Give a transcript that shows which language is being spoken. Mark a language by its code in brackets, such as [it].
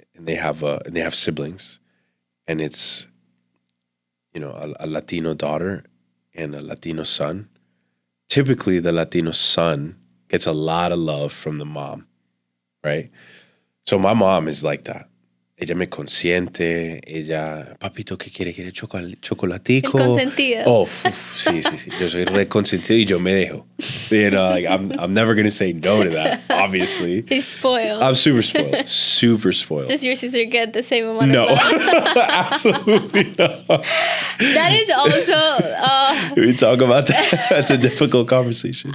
[en] and they have siblings, and it's, you know, a Latino daughter and a Latino son. Typically, the Latino son gets a lot of love from the mom, right? So my mom is like that. [es] Ella me consiente, ella, papito, ¿qué quiere? ¿Quiere El chocolatico? consentido. Oh, sí, sí, sí. Yo soy re consentido y yo me dejo. [en] You know, like I'm never going to say no to that, obviously. He's spoiled. I'm super spoiled. Super spoiled. Does your sister get the same amount No. of love? Absolutely not. That is also... We talk about that. That's a difficult conversation.